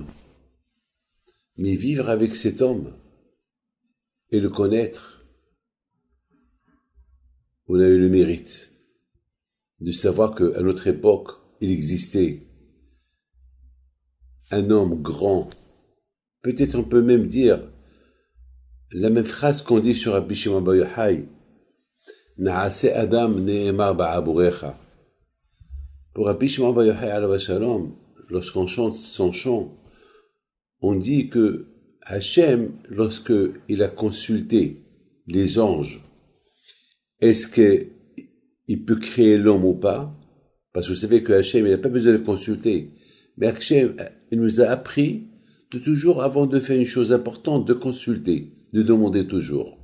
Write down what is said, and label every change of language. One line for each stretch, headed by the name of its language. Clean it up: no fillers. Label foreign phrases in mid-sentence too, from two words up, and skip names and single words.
French: Mais vivre avec cet homme et le connaître, on a eu le mérite de savoir qu'à notre époque, il existait un homme grand. Peut-être on peut même dire la même phrase qu'on dit sur Rabbi Shimon bar Yochai,
Hebrew: נעשה אדם נאמר בעבורך.
French: Pour Rabbi Shimon bar Yochai
Hebrew: עליו השלום,
French: lorsqu'on chante son chant, on dit que Hachem, lorsque il a consulté les anges, est-ce qu'il peut créer l'homme ou pas? Parce que vous savez que Hachem, il n'a pas besoin de consulter. Mais Hachem, il nous a appris de toujours, avant de faire une chose importante, de consulter, de demander toujours.